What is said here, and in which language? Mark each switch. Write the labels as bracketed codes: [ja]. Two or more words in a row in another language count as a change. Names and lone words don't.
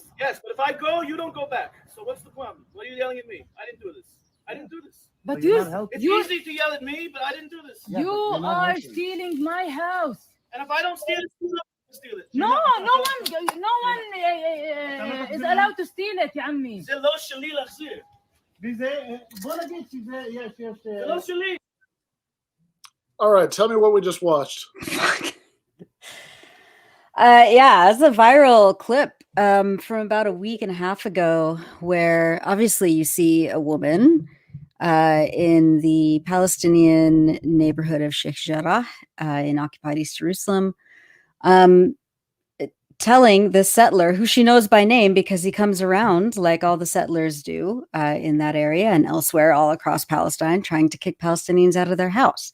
[en] Yes, but if I go, you don't go back. So what's the problem? What are you yelling at me? I didn't do this. But it's easy to yell at me, but I didn't do this. You are stealing my house. And if I don't steal it, you don't steal it. No one is allowed to steal it, [ar] يا عمي. [he] זה לא שלי להחזיר. בוא נגיד שזה יש. זה לא שלי. [en] All right, tell me what we just watched. Yeah, it's a viral clip from about a week and a half ago where obviously you see a woman in the Palestinian neighborhood of Sheikh Jarrah in occupied East Jerusalem, telling the settler, who she knows by name because he comes around like all the settlers do in that area and elsewhere all across Palestine, trying to kick Palestinians out of their house.